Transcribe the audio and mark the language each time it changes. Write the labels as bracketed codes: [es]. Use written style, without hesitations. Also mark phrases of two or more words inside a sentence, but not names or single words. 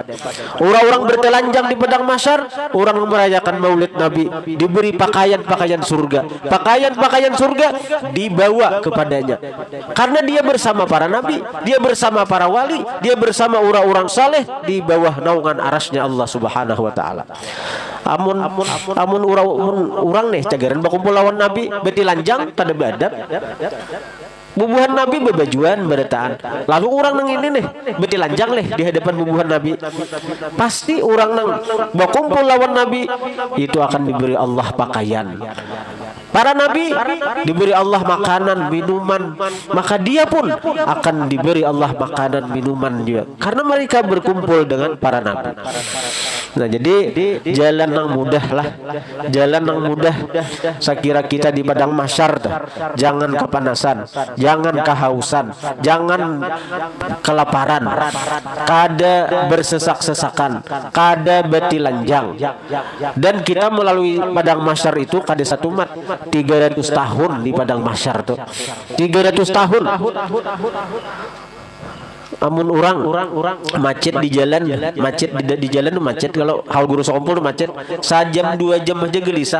[id] Orang-orang bertelanjang di padang mahsyar, orang yang merayakan maulid Nabi diberi pakaian-pakaian surga, pakaian-pakaian surga dibawa kepadanya, karena dia bersama para nabi, dia bersama para wali, dia bersama orang-orang saleh di bawah naungan arasnya Allah [ar] سبحانه وتعالى. [bjn] Amun urang nih cagaran bakumpul lawan nabi betilanjang tada badap, bubuhan Nabi bebajuan beretaan, lalu orang nang ini nih betilanjang leh di hadapan bubuhan Nabi, pasti orang nang berkumpul lawan Nabi itu akan diberi Allah pakaian. [id] Para nabi diberi Allah makanan, minuman, maka dia pun akan diberi Allah makanan, minuman juga, karena mereka berkumpul dengan para nabi. Nah, jadi jalan yang mudah lah, jalan yang mudah. Saya kira kita di padang mahsyar jangan kepanasan, jangan kehausan, jangan kelaparan, [bjn] kada bersesak-sesakan, kada betilanjang. Dan kita melalui padang mahsyar itu kada satu mat 300 tahun di padang mahsyar tuh. [id] 300 tahun. [bjn] amun orang macet di jalan, macet di jalan tuh macet, kalau hal guru sokompol tuh macet sejam 2 jam aja gelisah.